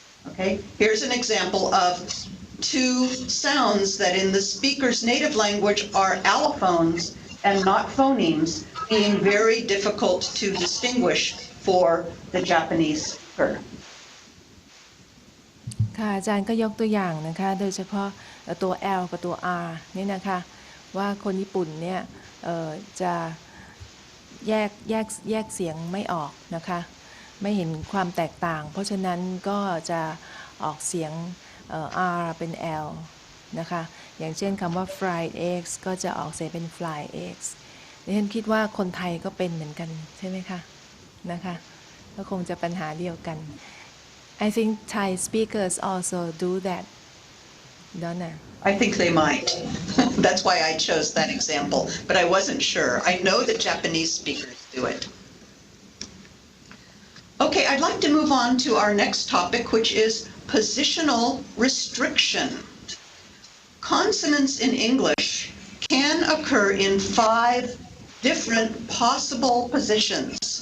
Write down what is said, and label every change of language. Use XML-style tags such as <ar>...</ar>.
<en>Okay, here's an example of two sounds that in the speaker's native language are allophones and not phonemes, being very difficult to distinguish for the Japanese speaker.</en> <th>ค่ะอาจารย์ก็ยกตัวอย่างนะคะโดยเฉพาะตัว L กับตัว R นี่นะคะว่าคนญี่ปุ่นเนี่ยจะ แยกเสียงไม่ออกนะคะไม่เห็นความแตกต่างเพราะฉะนั้นก็จะออกเสียงR เป็น L นะคะอย่างเช่นคำว่า fried eggs ก็จะออกเสียงเป็น fried eggs ดิฉันคิดว่าคนไทยก็เป็นเหมือนกันใช่ไหมคะนะคะก็คงจะปัญหาเดียวกัน</th> <en>I think Thai speakers also do that, don't they? I think they might. That's why I chose that example, but I wasn't sure. I know that Japanese speakers do it. Okay, I'd like to move on to our next topic, which is positional restriction. Consonants in English can occur in 5 different possible positions.</en>